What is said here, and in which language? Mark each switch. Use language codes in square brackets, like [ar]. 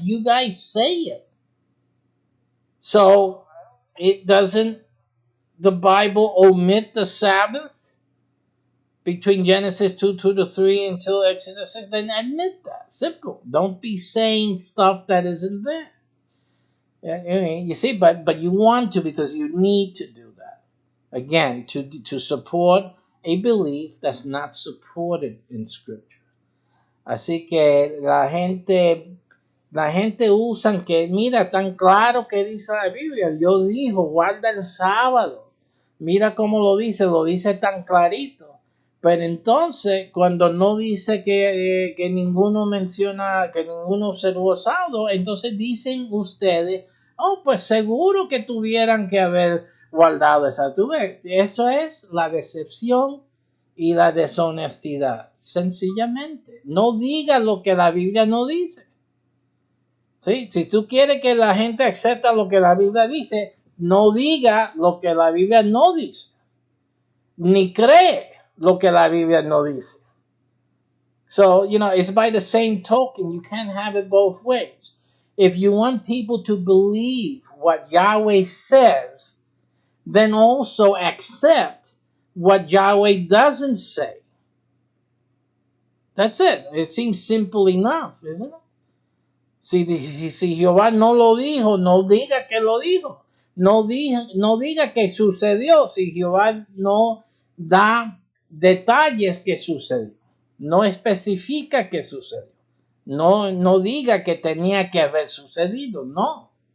[en] You guys say it. So, doesn't the Bible omit the Sabbath between Genesis 2:2-3 until Exodus 6? Then admit that. Simple. Don't be saying stuff that isn't there. You see, but you want to, because you need to do that. Again, to support a belief that's not supported in Scripture. [es] Así que la gente usa que, mira, tan claro que dice la Biblia. Dios dijo, guarda el sábado. Mira cómo lo dice tan clarito. Pero entonces, cuando no dice que ninguno menciona, que ninguno observó sábado, entonces dicen ustedes, oh, pues seguro que tuvieran que haber guardado esa. Eso es la decepción y la deshonestidad. Sencillamente, no diga lo que la Biblia no dice. ¿Sí? Si tú quieres que la gente acepte lo que la Biblia dice, no diga lo que la Biblia no dice. Ni cree lo que la Biblia no dice. [en] So, it's by the same token. You can't have it both ways. If you want people to believe what Yahweh says, then also accept what Yahweh doesn't say. That's it. It seems simple enough, isn't it? [es] Si Jehová no lo dijo, no diga que lo dijo. No diga que sucedió si Jehová no da detalles que sucedió. No especifica que sucedió. No diga que tenía que haber sucedido. No.